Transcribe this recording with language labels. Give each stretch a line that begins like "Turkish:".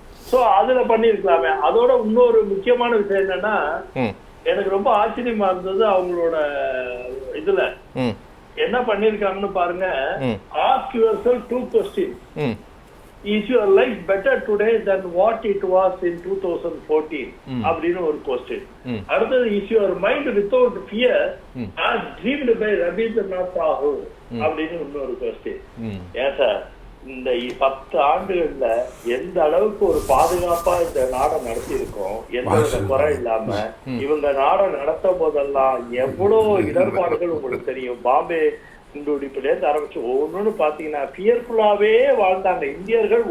Tamil: So அதுல பண்ணிருக்கலாமே. அதோட இன்னொரு முக்கியமான விஷயம் என்னன்னா, எனக்கு ரொம்ப ஆச்சரியமா இருந்தது அவங்களோட இதுல என்ன பண்ணிருக்காங்கன்னு பாருங்க.
English: Ask yourself 2 questions. Is your life better today than what it was in 2014?
Tamil: அப்படின்னு ஒரு கொஸ்டின். அடுத்தது,
English: is your mind without fear as dreamed by Rabindranath Tagore?
Tamil: அப்படின்னு இன்னொரு கொஸ்டின். ஏன் சார், இந்த 10 ஆண்டுகள்ல எந்த அளவுக்கு ஒரு பாதுகாப்பா இந்த நாடை நடத்தி இருக்கோம், எந்த குறை இல்லாம. இவங்க நாடை நடத்தும் போதெல்லாம் எவ்வளவு இடர்பாடுகள் உங்களுக்கு தெரியும். பாம்பே குண்டுவெடிப்புல இருந்து ஆரம்பிச்சு ஒவ்வொன்னு பாத்தீங்கன்னா பியர்ஃபுல்லாவே வாழ்ந்தாங்க இந்தியர்கள்.